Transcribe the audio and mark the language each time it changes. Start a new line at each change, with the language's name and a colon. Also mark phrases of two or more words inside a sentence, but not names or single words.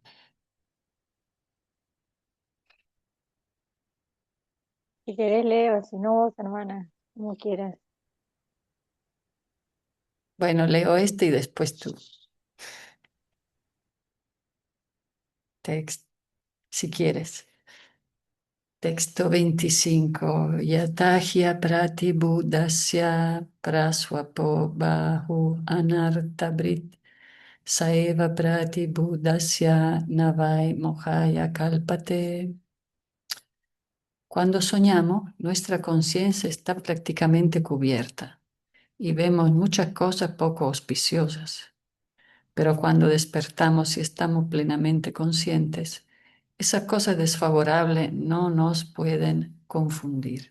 Spanish: Si querés, leo, si no, vos, hermana, como quieras. Bueno, leo este y después tú. Text, si quieres. Texto 25.
Sanskrit: यथा ह्यप्रतिबुद्धस्य प्रस्वापो बहु अनर्थभृत् स एव प्रति बुद्धस्य न वै मोहाय कल्पते.
Spanish: Cuando soñamos, nuestra conciencia está prácticamente cubierta y vemos muchas cosas poco auspiciosas. Pero cuando despertamos y estamos plenamente conscientes, esas cosas desfavorables no nos pueden confundir.